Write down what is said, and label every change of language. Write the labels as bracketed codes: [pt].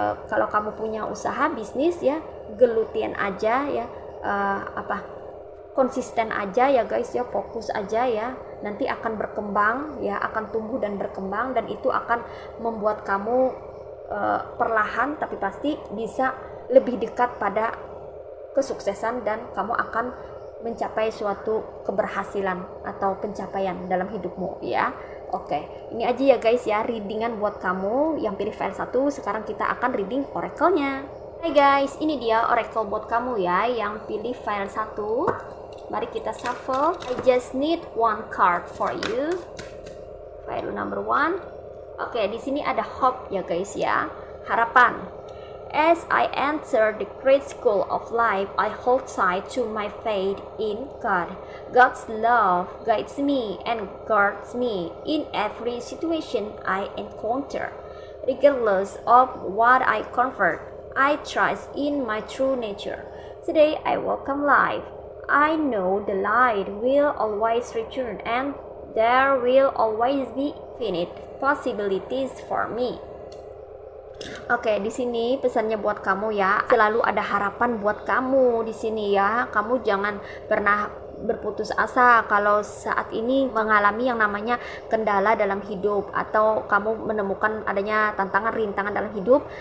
[id] Kalau kamu punya usaha bisnis ya, gelutin aja ya, konsisten aja ya guys ya, fokus aja ya, nanti akan berkembang ya, akan tumbuh dan berkembang, dan itu akan membuat kamu perlahan tapi pasti bisa lebih dekat pada kesuksesan, dan kamu akan mencapai suatu keberhasilan atau pencapaian dalam hidupmu ya. Oke, ini aja ya guys ya, readingan buat kamu yang pilih file 1. Sekarang kita akan reading oracle-nya. Hai guys, ini dia oracle buat kamu ya yang pilih file 1. Mari kita shuffle. [en] I just need one card for you. File number 1. [id] Oke, di sini ada hope ya guys ya, harapan. [en] As I enter the great school of life, I hold tight to my faith in God. God's love guides me and guards me in every situation I encounter. Regardless of what I convert, I trust in my true nature. Today I welcome life. I know the light will always return and there will always be infinite possibilities for me. [id] Oke, di sini pesannya buat kamu ya. Selalu ada harapan buat kamu di sini ya. Kamu jangan pernah berputus asa kalau saat ini mengalami yang namanya kendala dalam hidup atau kamu menemukan adanya tantangan rintangan dalam hidup.